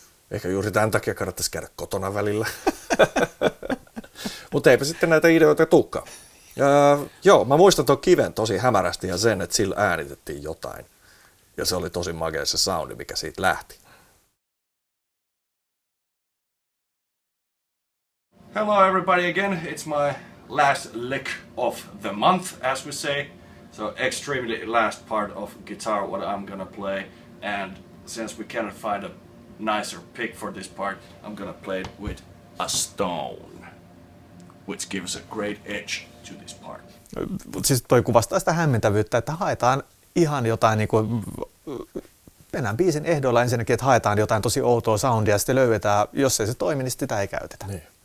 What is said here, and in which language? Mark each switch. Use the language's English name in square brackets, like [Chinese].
[Finnish] Ehkä juuri tämän takia kannattaisi käydä kotona välillä. Mutta eipä sitten näitä ideoita tulekaan. Joo, mä muistan tuon kiven tosi hämärästi ja sen, että sillä äänitettiin jotain. Ja se oli tosi magea se soundi, mikä siitä lähti. [English] Hello everybody again, it's my last lick of the month, as we say. So extremely last part of guitar what I'm gonna play. And since we cannot find a nicer pick for this part, I'm gonna play it with a stone, which gives a great edge to this part. [Finnish] Siis toi kuvastaa sitä hämmentävyyttä, että haetaan ihan jotain niin kuin mennään biisin ehdoilla ensinnäkin, että haetaan jotain tosi outoa soundia ja sitten löydetään, jos ei se toimi, niin sitä ei käytetä. Niin.